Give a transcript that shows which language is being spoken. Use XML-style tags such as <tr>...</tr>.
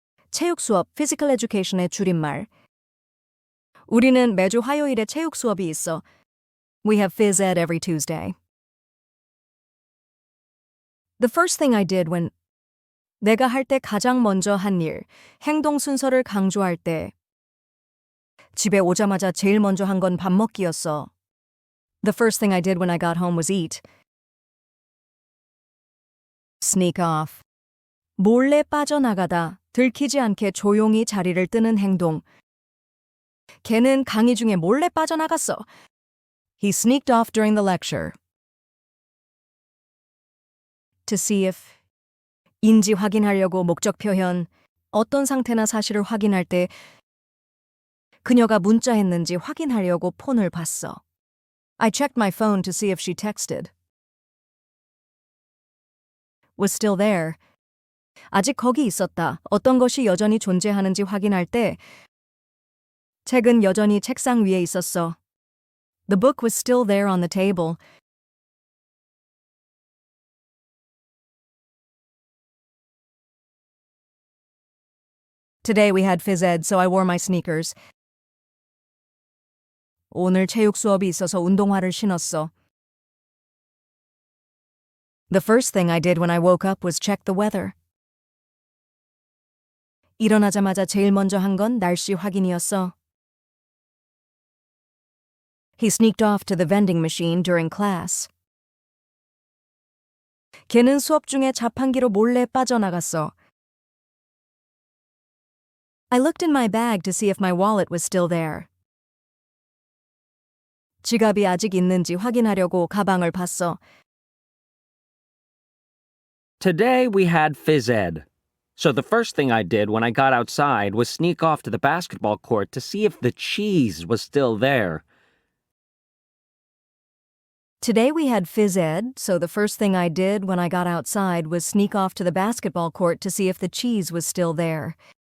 <ko>체육 수업,</ko> <en>physical education</en> <ko>의 줄임말. 우리는 매주 화요일에 체육 수업이 있어.</ko> <en>We have phys ed every Tuesday. The first thing I did when</en> <ko>내가 할 때 가장 먼저 한 일, 행동 순서를 강조할 때 집에 오자마자 제일 먼저 한 건 밥 먹기였어.</ko> <en>The first thing I did when I got home was eat. Sneak off.</en> <ko>몰래 빠져나가다, 들키지 않게 조용히 자리를 뜨는 행동. 걔는 강의 중에 몰래 빠져나갔어.</ko> <en>He sneaked off during the lecture. To see if.</en> <ko>인지 확인하려고 목적 표현. 어떤 상태나 사실을 확인할 때 그녀가 문자했는지 확인하려고 폰을 봤어.</ko> <en>I checked my phone to see if she texted. Was still there.</en> <ko>아직 거기 있었다. 어떤 것이 여전히 존재하는지 확인할 때 책은 여전히 책상 위에 있었어.</ko> <en>The book was still there on the table. Today we had phys ed, so I wore my sneakers.</en> <ko>오늘 체육 수업이 있어서 운동화를 신었어.</ko> <en>The first thing I did when I woke up was check the weather.</en> <ko>일어나자마자 제일 먼저 한 건 날씨 확인이었어.</ko> <en>He sneaked off to the vending machine during class.</en> <ko>걔는 수업 중에 자판기로 몰래 빠져나갔어.</ko> <en>I looked in my bag to see if my wallet was still there.</en> <ko>지갑이 아직 있는지 확인하려고 가방을 봤어.</ko> <en>Today we had phys ed. So the first thing I did when I got outside was sneak off to the basketball court to see if the cheese was still there. Today we had phys ed, so the first thing I did when I got outside was sneak off to the basketball court to see if the cheese was still there.</en>